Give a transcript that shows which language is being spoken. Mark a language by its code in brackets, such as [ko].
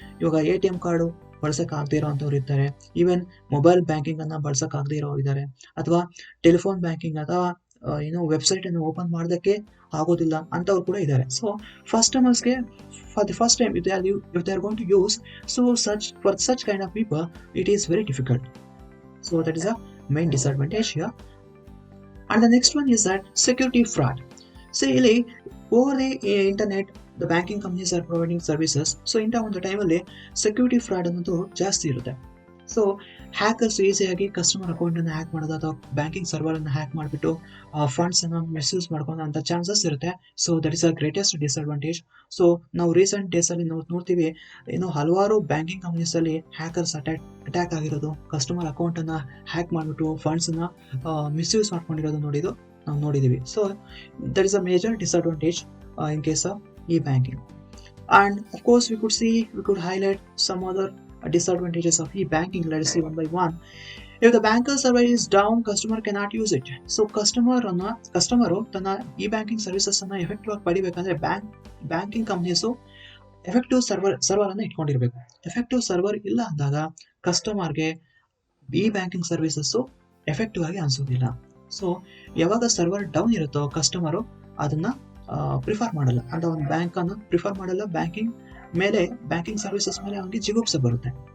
[kn] ಇವಾಗ ATM card ಬಳಸಕ್ ಆಗದೆ ಇರೋಂಥವ್ರು ಇರ್ತಾರೆ, ಈವನ್ ಮೊಬೈಲ್ ಬ್ಯಾಂಕಿಂಗ್ ಅನ್ನ ಬಳಸಕ್ ಆಗದೆ ಇರೋರು ಇದ್ದಾರೆ, ಅಥವಾ ಟೆಲಿಫೋನ್ ಬ್ಯಾಂಕಿಂಗ್ ಅಥವಾ ವೆಬ್ಸೈಟ್ ಅನ್ನು ಓಪನ್ ಮಾಡೋದಕ್ಕೆ ಆಗೋದಿಲ್ಲ ಅಂತವ್ರು ಕೂಡ ಇದ್ದಾರೆ. [en] So first ಟೈಮರ್ಸ್ಗೆ for the first time if they are going to use, so for such kind of people it is very difficult. So that is a main disadvantage here. And the next one is that security fraud. So [kn] ಇಲ್ಲಿ [en] over the internet the banking companies are providing services. [kn] So ಇಂಥ ಒಂದು ಟೈಮಲ್ಲಿ security fraud ಅನ್ನೋದು ಜಾಸ್ತಿ ಇರುತ್ತೆ. So hackers ಈಸಿಯಾಗಿ customer account ಅನ್ನು hack ಮಾಡೋದು ಅಥವಾ ಬ್ಯಾಂಕಿಂಗ್ ಸರ್ವರ್ ಅನ್ನು ಹ್ಯಾಕ್ ಮಾಡಿಬಿಟ್ಟು ಫಂಡ್ಸ್ ಅನ್ನು ಮಿಸ್ಯೂಸ್ ಮಾಡ್ಕೊಳ್ಳೋ ಅಂತ ಚಾನ್ಸಸ್ ಇರುತ್ತೆ. [en] So that is a greatest disadvantage. [kn] So ನಾವು ರೀಸೆಂಟ್ ಡೇಸ್ ಅಲ್ಲಿ ನೋಡ್ತೀವಿ, ಹಲವಾರು ಬ್ಯಾಂಕಿಂಗ್ ಕಂಪನೀಸ್ ಅಲ್ಲಿ ಹ್ಯಾಕರ್ಸ್ ಅಟ್ಯಾಕ್ ಆಗಿರೋದು, ಕಸ್ಟಮರ್ ಅಕೌಂಟ್ ಅನ್ನ ಹ್ಯಾಕ್ ಮಾಡಿಬಿಟ್ಟು ಫಂಡ್ಸ್ ಅನ್ನ ಮಿಸ್ಯೂಸ್ ಮಾಡ್ಕೊಂಡಿರೋದು ನಾವು ನೋಡಿದೀವಿ. [en] So that is a major disadvantage in case of e banking. And of course we could highlight some other disadvantages of e-banking. Let us see one by one. If the banker server is down, customer cannot use it. [kn] So customer ತನ್ನ e-banking services ಅನ್ನ effective ಆಗಿ ಪಡಿಬೇಕಂದ್ರೆ banking companies effective server ಅನ್ನ ಇಟ್ಕೊಂಡಿರ್ಬೇಕು. Effective server ಇಲ್ಲ ಅಂದಾಗ ಕಸ್ಟಮರ್ಗೆ e-banking services effective ಆಗಿ ಅನ್ಸೋದಿಲ್ಲ. So ಯಾವಾಗ ಸರ್ವರ್ ಡೌನ್ ಇರುತ್ತೋ ಕಸ್ಟಮರು ಅದನ್ನ ಪ್ರಿಫರ್ ಮಾಡಲ್ಲ, ಅಂತ ಒಂದು ಬ್ಯಾಂಕ್ ಅನ್ನು ಪ್ರಿಫರ್ ಮಾಡಲ್ಲ, ಬ್ಯಾಂಕಿಂಗ್ ಸರ್ವಿಸಸ್ ಮೇಲೆ ಅವನಿಗೆ ಜಿಗುಪ್ಸೆ ಬರುತ್ತೆ.